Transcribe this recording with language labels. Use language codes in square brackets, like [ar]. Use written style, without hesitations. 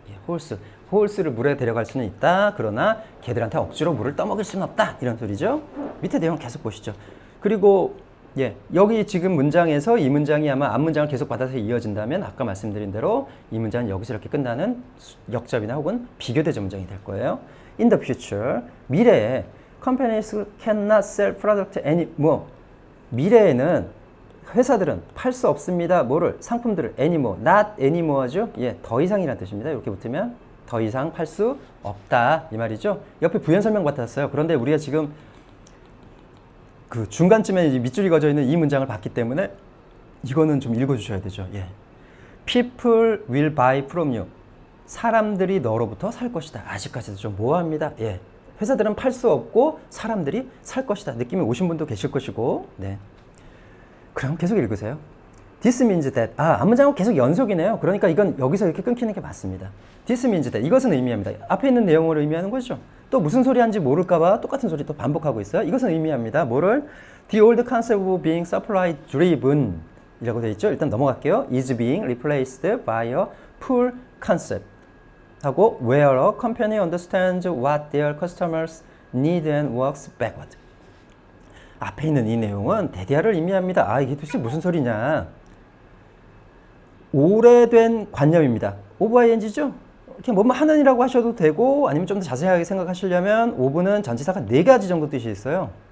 [ko] 예, 홀스를 물에 데려갈 수는 있다. 그러나 걔들한테 억지로 물을 떠먹일 수는 없다. 이런 소리죠. 밑에 내용 계속 보시죠. 그리고 예, 여기 지금 문장에서 이 문장이 아마 앞 문장을 계속 받아서 이어진다면 아까 말씀드린 대로 이 문장은 여기서 이렇게 끝나는 역접이나 혹은 비교대조 문장이 될 거예요. [en] In the future, [ko] 미래에 [en] companies cannot sell product anymore. [ko] 미래에는 회사들은 팔 수 없습니다. 뭐를? 상품들을 anymore, not anymore죠. 예, 더 이상이라는 뜻입니다. 이렇게 붙으면 더 이상 팔 수 없다 이 말이죠. 옆에 부연 설명 받았어요. 그런데 우리가 지금 그 중간쯤에 이제 밑줄이 그어져 있는 이 문장을 봤기 때문에 이거는 좀 읽어주셔야 되죠. 예. [en] People will buy from you. [ko] 사람들이 너로부터 살 것이다. 아직까지도 좀 모호합니다. 예. 회사들은 팔 수 없고 사람들이 살 것이다. 느낌이 오신 분도 계실 것이고. 네. 그럼 계속 읽으세요. [en] This means that. [ko] 앞 문장은 계속 연속이네요. 그러니까 이건 여기서 이렇게 끊기는 게 맞습니다. [en] This means that. [ko] 이것은 의미합니다. 앞에 있는 내용을 의미하는 거죠. 또 무슨 소리 하는지 모를까봐 똑같은 소리 또 반복하고 있어요. 이것은 의미합니다. 뭐를? [en] The old concept of being supply driven [ko] 이라고 되어 있죠. 일단 넘어갈게요. [en] is being replaced by a pull concept 하고 where a company understands what their customers need and works backward. [ko] 앞에 있는 이 내용은 대대화를 의미합니다. 아, 이게 도대체 무슨 소리냐. 오래된 관념입니다. OVING죠? 이렇게 뭐뭐 하는이라고 하셔도 되고 아니면 좀 더 자세하게 생각하시려면 오브는 전치사가 4가지 정도 뜻이 있어요.